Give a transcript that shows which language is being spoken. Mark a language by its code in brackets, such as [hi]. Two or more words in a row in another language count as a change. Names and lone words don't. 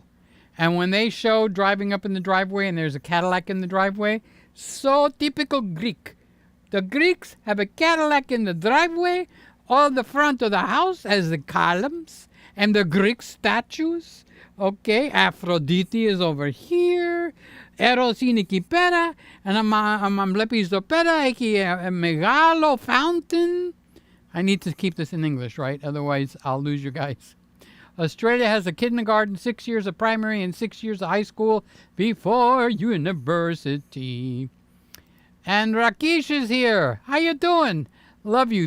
[en] And when they show driving up in the driveway and there's a Cadillac in the driveway, so typical Greek. The Greeks have a Cadillac in the driveway. All the front of the house has the columns and the Greek statues. Okay, Aphrodite is over here. [el] Eros είναι εκεί πέρα. And βλέπεις εδώ πέρα έχει μεγάλο fountain. [en] I need to keep this in English, right? Otherwise, I'll lose you guys. Australia has a kindergarten, 6 years of primary, and 6 years of high school before university. And Rakesh is here. How you doing? Love you.